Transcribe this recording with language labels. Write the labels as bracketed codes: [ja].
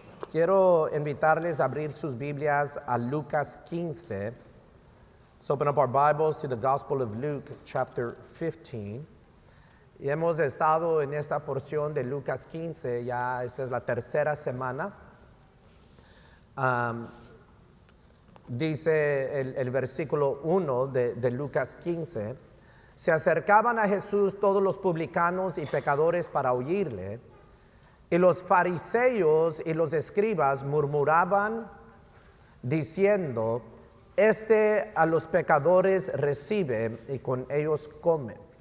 [es] Quiero invitarles a abrir sus Biblias a Lucas 15. [en] Let's open up our Bibles to the Gospel of Luke, chapter 15. [es] Y hemos estado en esta porción de Lucas 15, ya esta es la tercera semana. Dice el versículo 1 de Lucas 15, se acercaban a Jesús todos los publicanos y pecadores para oírle, y los fariseos y los escribas murmuraban diciendo, este a los pecadores recibe y con ellos come.